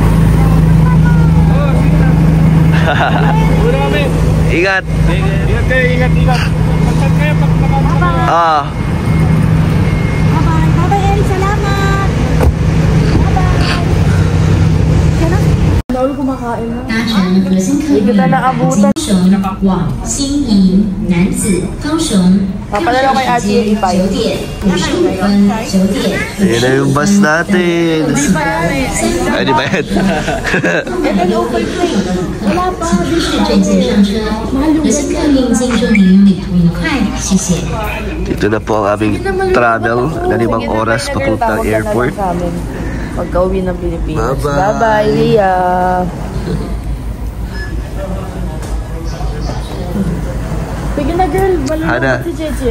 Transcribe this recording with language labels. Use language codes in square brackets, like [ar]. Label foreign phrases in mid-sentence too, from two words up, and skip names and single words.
[tl] Oh, sige na. Ulo kami. Ingat. Ingat kayo, ingat. Pagkat kayo, pag nakakita. Ah. Bye-bye. Bye-bye, Eric. Salamat. Bye-bye. Yan na. Naul kumakain na. [zh] 搭乘核心客运高雄往新营男子高雄，票站时间9点55分、9点 [tl] Ayan na yung bus natin. Ay, di ba yan? wala pa， [zh] 是正线上车，核心客运敬祝您旅途愉快，谢谢。 [tl] Dito na po ang aming travel na 5 oras papuntang airport. Pagka-uwi ng Pilipinas. Bye-bye. Bye-bye, Leah. Sige na, girl. Hana, Balong si Cheche.